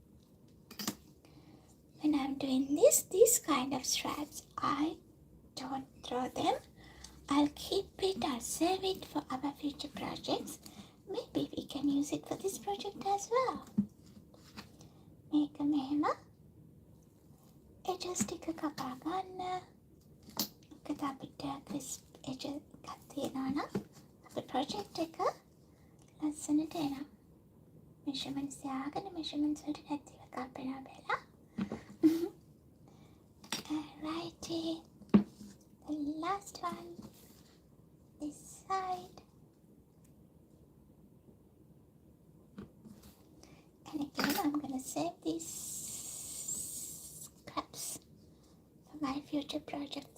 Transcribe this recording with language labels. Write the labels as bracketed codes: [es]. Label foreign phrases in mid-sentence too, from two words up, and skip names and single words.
[en] When I'm doing this, these kind of straps, I don't throw them. I'll keep it or save it for our future projects. Maybe we can use it for this project as well. Make a [si] මෙහෙම edges ටික කපා ගන්න. මොකද අපිට [en] crisp edges [si] එකක් තියෙනවා නම් අපේ project එක ලස්සනට එනවා. Measurements යාගෙන measurements වලට නැතිව කපනවා බැලලා. [en] Alrighty. The last one, this side. And again, I'm going to save these scraps for my future projects.